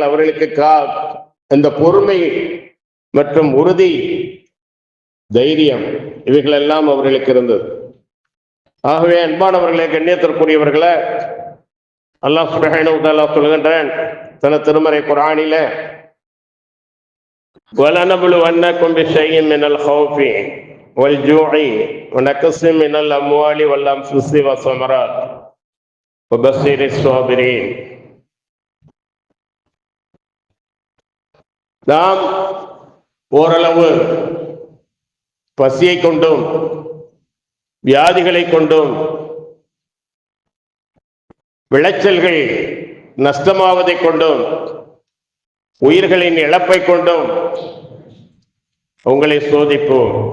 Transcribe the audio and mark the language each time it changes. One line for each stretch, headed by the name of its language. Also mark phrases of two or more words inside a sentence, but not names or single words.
Tamil: அவர்களுக்கு இந்த பொறுமை மற்றும் உறுதி, தைரியம் இவைகளெல்லாம் அவர்களுக்கு இருந்தது. ஆகவே அன்பானவர்களே, கண்ணியத்திற்குரியவர்களே, அல்லாஹ்
Arabic: سبحانه وتعالى
Tamil: சொல்கின்றான் தனது திருமறை குர்ஆனில,
Arabic: وَلَنَبْلُوَنَّكُمْ بِشَيْءٍ مِنَ الْخَوْفِ وَالْجُوعِ وَنَقْصٍ مِنَ الْأَمْوَالِ وَالْأَنْفُسِ وَالثَّمَرَاتِ وَبَشِّرِ الصَّابِرِينَ.
Tamil: நாம் ஓரளவு பசியை கொண்டும் வியாதிகளை கொண்டும் விளைச்சல்கள் நஷ்டமாவதை கொண்டும் உயிர்களின் இழப்பை கொண்டும் உங்களை சோதிப்போம்.